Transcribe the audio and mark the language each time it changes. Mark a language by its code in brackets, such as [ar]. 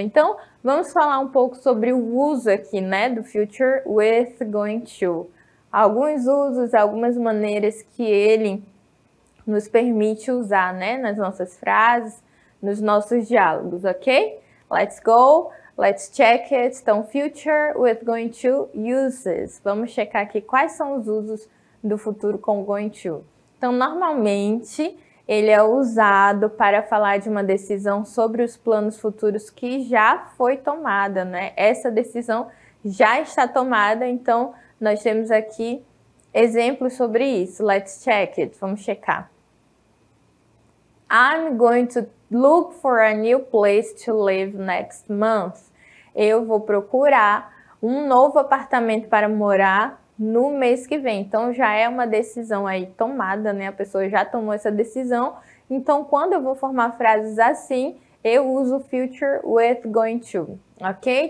[pt] Então, vamos falar um pouco sobre o uso aqui, né, do future with going to. Alguns usos, algumas maneiras que ele nos permite usar, né, nas nossas frases, nos nossos diálogos, ok? [en] Let's go, let's check it. [pt] Então, future with going to uses. Vamos checar aqui quais são os usos do futuro com going to. Então, normalmente, ele é usado para falar de uma decisão sobre os planos futuros que já foi tomada, né? Essa decisão já está tomada, então nós temos aqui exemplos sobre isso. [en] Let's check it. [pt] Vamos checar. [en] I'm going to look for a new place to live next month. [pt] Eu vou procurar um novo apartamento para morar no mês que vem. Então, já é uma decisão aí tomada, né? A pessoa já tomou essa decisão. Então, quando eu vou formar frases assim, eu uso future with going to, ok?